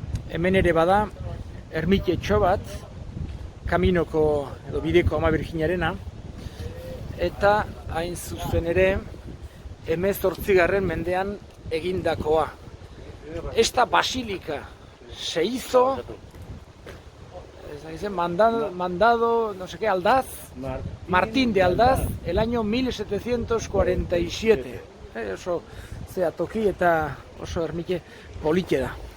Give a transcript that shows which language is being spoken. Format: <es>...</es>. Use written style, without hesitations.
<eu>hemen ere bada ermitetxo bat, kaminoko edo bideko Ama Birjinarena, eta hain zuzen ere 18. mendean egindakoa.</eu> <es>Esta basílica se hizo mandado, no sé qué, Aldaz, Martín de Aldaz, el año 1747.</es> <eu>Oso, zera, toki eta oso ermite polite da.</eu>